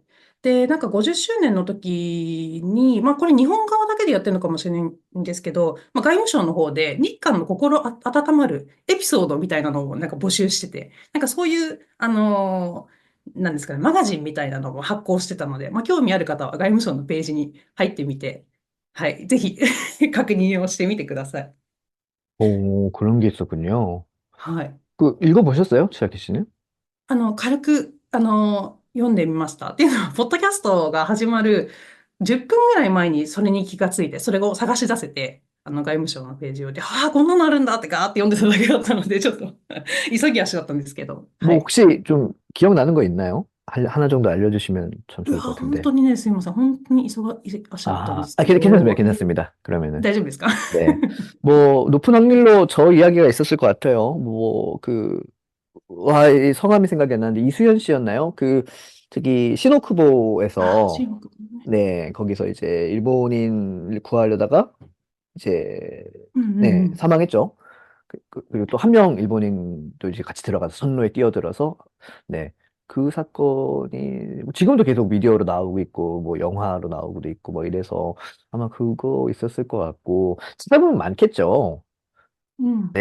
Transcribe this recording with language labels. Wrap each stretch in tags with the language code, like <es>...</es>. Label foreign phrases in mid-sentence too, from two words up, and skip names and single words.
<ja>で、なんか50周年の時に、これ日本側だけでやってるのかもしれないんですけど、外務省の方で日韓の心温まるエピソードみたいなのをなんか募集してて、なんかそういう、なんですかね、マガジンみたいなのも発行してたので、興味ある方は外務省のページに入ってみて、はい、ぜひ確認をしてみてください。</ja> <ko>오, 그런 게 있었군요.</ko> <ja>はい。</ja> <ko>읽어보셨어요?千秋씨는?</ko> <ja>軽く、読んでみました。っていうのは、ポッドキャストが始まる10分ぐらい前にそれに気がついて、それを探し出せて、外務省のページをで、ああ、こんなのあるんだってガーって読んでただけだったので、ちょっと急ぎ足だったんですけど。は</ja> <ko>뭐</ko> <ja>い。</ja> <ko>혹시 좀 기억나는 거 있나요? 하나 정도 알려주시면 참</ko> <ja>うわ、</ja> <ko>좋을 것</ko> <ja>本</ja> <ko>같은데.</ko> <ja>当にね、すいません。本当に足だったんですけ</ja> <ko>괜찮습니다.</ko> <ja>ど、</ja> <ko>괜찮습니다. 그러면은.</ko> <ja>大丈夫ですか？</ja> <ko>네. 뭐, 높은 확률로 저 이야기가 있었을 것 같아요. 이 성함이 생각이 안 나는데, 이수연 씨였나요? 저기,</ko> <ja>あ、</ja> <ko>시노쿠보에서,</ko> <ja>中国のね。</ja> <ko>네, 거기서 이제 일본인을 구하려다가, 이제,</ko> <ja>うんうんう</ja> <ko>네,</ko> <ja>ん。</ja> <ko>사망했죠. 그리고 또 한 명 일본인도 이제 같이 들어가서 선로에 뛰어들어서, 네, 그 사건이 뭐 지금도 계속 미디어로 나오고 있고, 뭐 영화로 나오고도 있고, 뭐 이래서 아마 그거 있었을 것 같고, 찾아보면 많겠죠.</ko> <ja>うん。</ja>